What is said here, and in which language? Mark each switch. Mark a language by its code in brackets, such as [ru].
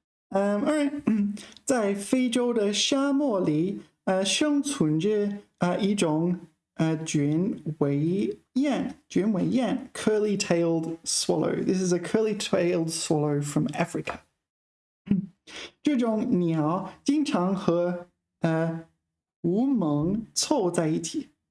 [zh] Alright， 在非洲的沙漠里，生存着一种卷尾雁 [en] curly-tailed swallow. This is a curly-tailed swallow from Africa. [zh] 这种鸟经常和狐獴凑在一起。